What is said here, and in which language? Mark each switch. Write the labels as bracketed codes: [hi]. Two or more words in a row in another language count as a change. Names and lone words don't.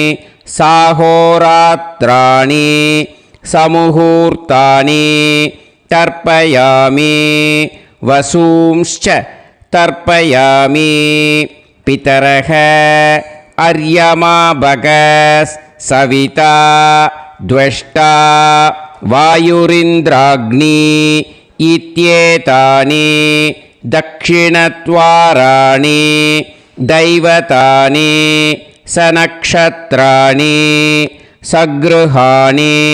[sa] साहोरात्राणि समुहूर्तानि तर्पयामि वसूंश्च तर्पयामि पितरः अर्यमा भगः सविता द्वष्टा वायुरिन्द्राग्नी इत्येतानि दक्षिणद्वाराणि दैवतानि सनक्षत्राणि सगृहाणि